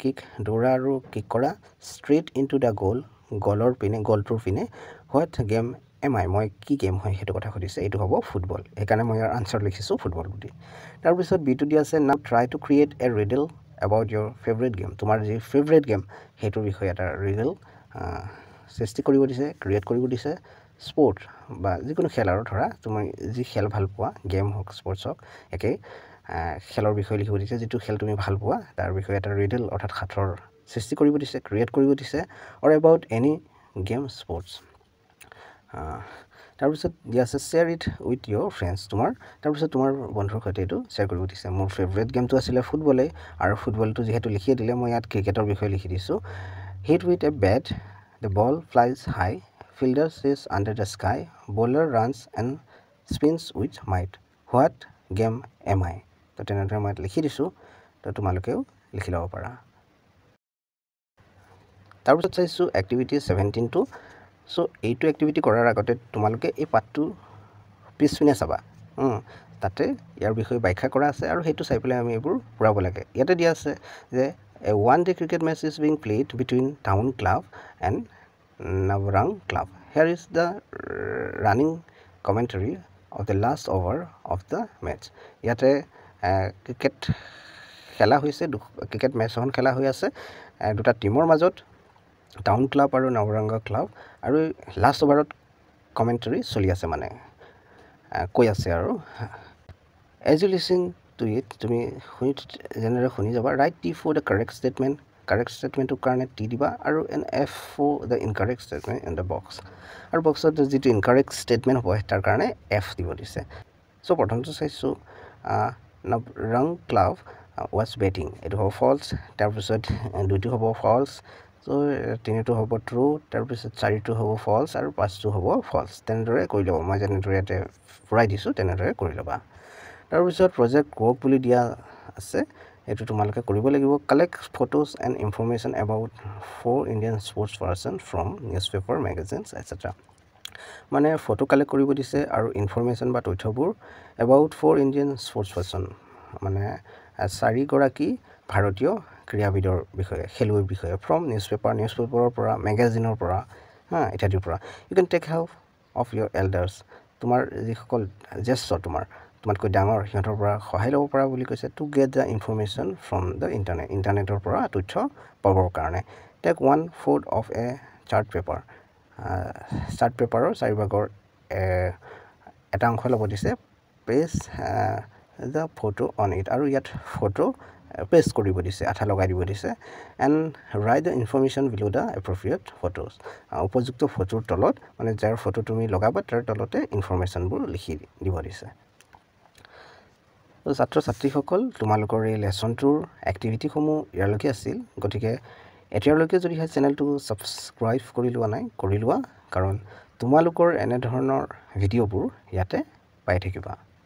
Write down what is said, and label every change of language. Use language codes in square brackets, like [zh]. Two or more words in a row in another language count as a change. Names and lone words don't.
[as] কিক দৌৰা আৰু কিক কৰা [en] straight into the goal [as] পিনে [en] what game am I [as] মই কি গেম হয় হেতু কথা সুধিছে এইটো হ'ব ফুটবল এইকাৰণে মই ইয়াৰ আনসাৰ লিখিছো ফুটবল বুলি তাৰপিছত বিটো দিয়া আছে [en] now try to create a riddle about your favorite game [as] তোমাৰ যে [en] favorite game [as] হেতুৰ বিষয়ে এটা ৰিডল সৃষ্টি কৰিব দিছে ক্ৰিয়েট কৰিব দিছে স্পোর্ট বা যিকোনো খেল আৰু ধৰা তুমি যি খেল ভাল পোৱা গেম হক স্পোর্টস হক একে খেলৰ বিষয়ে লিখিব দিছে যেটো খেল তুমি ভাল পোৱা তাৰ বিষয়ে এটা ৰিডল অৰ্থাৎ খাটৰ সৃষ্টি কৰিব দিছে ক্ৰিয়েট কৰিব দিছে [en] or about any game sports [as] তাৰপিছত দিয়া আছে [en] share it with your friends [as] তাৰপিছত তোমাৰ বন্ধুৰ সৈতে এটো শেয়াৰ কৰিব দিছে মোৰ [en] favorite game [as] আছিল ফুটবলে আৰু ফুটবলটো যেহেতু লিখি দিলে মই ইয়াত ক্ৰিকেটৰ বিষয়ে লিখি দিছো [en] hit with a bat the ball flies high fielder says under the sky bowler runs and spins with might what game am I [as] তো তেনেদৰে মই লিখি দিছো তো তোমালোকেও লিখি লব পাৰা তাৰপিছত চাইছো এক্টিভিটি 17 টো সো এইটো এক্টিভিটি কৰাৰ আগতে তোমালোকে এই পাঠটো পিছপিনে চাবা তাতে ইয়াৰ বিষয়ে ব্যাখ্যা কৰা আছে আৰু হেতু চাই পেলাই আমি এবোৰ পুৰাব লাগে ইয়াতে দিয়া আছে যে [en] a one day cricket match is being played between Town Club and Navrang Club here is the running commentary of the last over of the match [as] ইয়াতে ক্ৰিকেট খেলা হৈছে [en] cricket match [as] এখন খেলা হৈ আছে দুটা টিমৰ মাজত টাউন ক্লাব আৰু নৱৰংগ ক্লাব আৰু [en] last over [as] কমেন্টৰী চলি আছে মানে কৈ আছে আৰু [en] as you listen to it [as] তুমি শুনি যাবা [en] write T for the correct statement [as] কাৰণে T দিবা আৰু [en] an F for the incorrect statement in the box [as] আৰু বক্সত যেটো [en] incorrect statement [as] হ'ব তাৰ কাৰণে F দিব দিছে সো প্ৰথমটো চাইছো [en] Navrang Club was betting [as] এটো হ'ব false তাৰপিছত দুটো হ'ব false so তিনিটো হ'ব true তাৰপিছত চাৰিটো হ'ব false আৰু পাঁচটো হ'ব false তেনেদৰে কৰি লব মই যেনেদৰে ইয়াতে ফুৰাই দিছো তেনেদৰে কৰি লবা তাৰপিছত [en] project work [as] বুলি দিয়া আছে এটো তোমালোকে কৰিব লাগিব [en] collect photos and information about 4 Indian sports person from newspaper magazines etc [as] মানে ফটো কালেক্ট কৰিব দিছে আৰু ইনফৰমেশন বা তথ্যবোৰ [en] about 4 Indian sports person [as] মানে 4 গৰাকী ভাৰতীয় ক্ৰীড়াবিদৰ বিষয়ে খেলুৱৈৰ বিষয়ে [en] from newspaperৰ [as] পৰা মেগাজিনৰ পৰা ইত্যাদিৰ পৰা [en] you can take help of your elders [as] তোমাৰ যিসকল জ্যেষ্ঠ তোমাতকৈ ডাঙৰ সিহঁতৰ পৰা সহায় ল'ব পৰা বুলি কৈছে [en] to get the information from the [as] ইন্টাৰনেটৰ পৰা তথ্য পাবৰ কাৰণে [en] take 1/4 of a chart paper chart paper [as] চাৰিভাগৰ এটা অংশ ল'ব দিছে [en] paste the photo on it [as] আৰু ইয়াত ফটো পেস্ট কৰিব দিছে আঠা লগাই দিব দিছে [en] and write the information below the appropriate photos [as] উপযুক্ত ফটোৰ তলত মানে যাৰ ফটো তুমি লগাবা তাৰ তলতে ইনফৰমেশনবোৰ লিখি দিব দিছে তো ছাত্ৰ ছাত্ৰীসকল তোমালোকৰ এই লেসনটোৰ এক্টিভিটি সমূহ ইয়ালৈকে আছিল গতিকে এতিয়ালৈকে যদি হয় চেনেলটো সাবস্ক্ৰাইব কৰি লোৱা নাই কৰি লোৱা কাৰণ তোমালোকৰ এনে ধৰণৰ ভিডিঅ'বোৰ ইয়াতে পাই থাকিবা